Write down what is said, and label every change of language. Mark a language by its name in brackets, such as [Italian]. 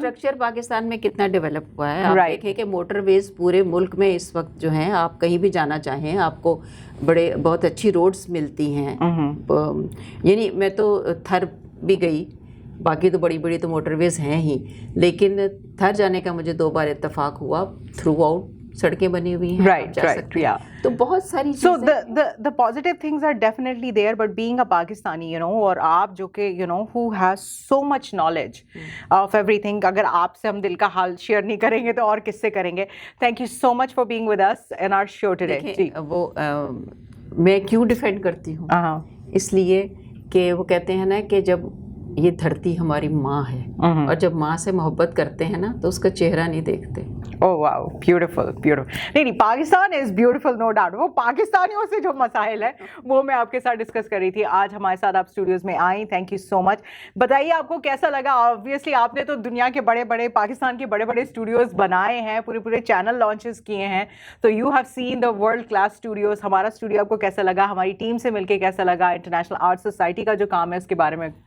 [Urdu] Infrastructure Pakistan میں کتنا develop ہوا ہے، آپ دیکھیں کہ موٹر ویز پورے ملک میں اس وقت جو ہیں، آپ کہیں بھی جانا چاہیں آپ کو بہت اچھی روڈز ملتی ہیں، یعنی میں تو تھر بھی گئی، باقی تو بڑی بڑی تو موٹر ویز ہیں ہی، لیکن تھر جانے کا مجھے 2 بار اتفاق ہوا، تھرو آؤٹ سڑکیں بنی ہوئی ہیں، [English] right, yeah. [Urdu] تو بہت ساری [English] So [Urdu] چیزیں [English] the positive things are definitely there, but being a Pakistani, [Urdu] اور آپ جو کہ [English] who has so much knowledge of everything، [Urdu] اگر آپ سے ہم دل کا حال شیئر نہیں کریں گے تو اور کس سے کریں گے؟ [English] Thank you so much for being with us in our show today. [Urdu] جی وہ میں کیوں ڈیفینڈ کرتی ہوں، اس لیے کہ وہ کہتے ہیں نا کہ جب یہ دھرتی ہماری ماں ہے اور جب ماں سے محبت کرتے ہیں نا تو اس کا چہرہ نہیں دیکھتے۔ [English] Oh wow, beautiful, beautiful. نہیں Pakistan is beautiful, no doubt. [Urdu] وہ پاکستانیوں سے جو مسائل ہے وہ میں آپ کے ساتھ ڈسکس کر رہی تھی، آج ہمارے ساتھ آپ اسٹوڈیوز میں آئیں، تھینک یو سو مچ۔ بتائیے آپ کو کیسا لگا؟ آبویسلی آپ نے تو دنیا کے پاکستان کے بڑے بڑے اسٹوڈیوز بنائے ہیں، پورے چینل لانچز کیے ہیں، تو [English] You have seen the world class studios. [Urdu] ہمارا اسٹوڈیو آپ کو کیسا لگا؟ ہماری ٹیم سے مل کے کیسا لگا؟ انٹرنیشنل آرٹ سوسائٹی کا جو کام ہے اس کے بارے میں